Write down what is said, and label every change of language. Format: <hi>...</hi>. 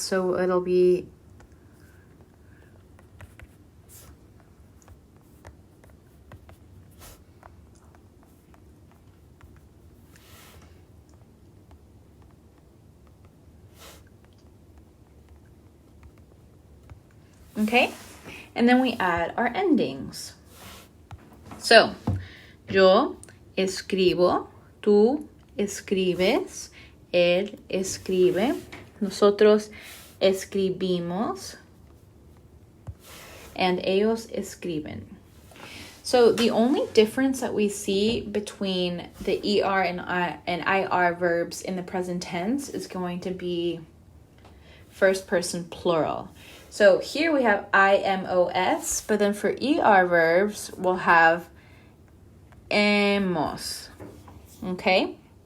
<en>So it'll be okay, and then we add our endings.</en> <es>So, yo escribo, tú escribes, él escribe, nosotros escribimos, and ellos escriben.</es> <en>So the only difference that we see between the ER and IR verbs in the present tense is going to be first person plural. So here we have IMOS, but then for ER verbs, we'll have hemos. Okay?</en>